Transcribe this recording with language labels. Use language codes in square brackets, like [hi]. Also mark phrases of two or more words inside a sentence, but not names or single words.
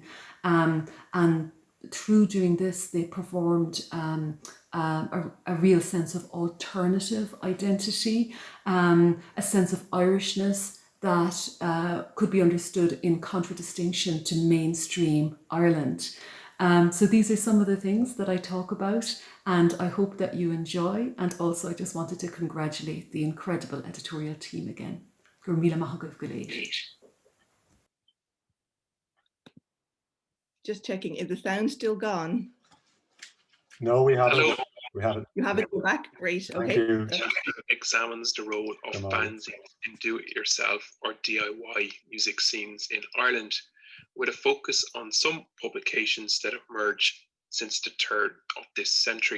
[en] And through doing this, they performed a real sense of alternative identity, a sense of Irishness that could be understood in contradistinction to mainstream Ireland. So these are some of the things that I talk about, and I hope that you enjoy. And also I just wanted to congratulate the incredible editorial team again. [ga] Gur míle maith agaibh go léir. [en] Just checking, is the sound still gone? No, we have it. We have it. You have it, go back, great, Thank okay. you. Examines the role of fanzines in do-it-yourself or DIY music scenes in Ireland, with a focus on some publications that have emerged since the turn of this century.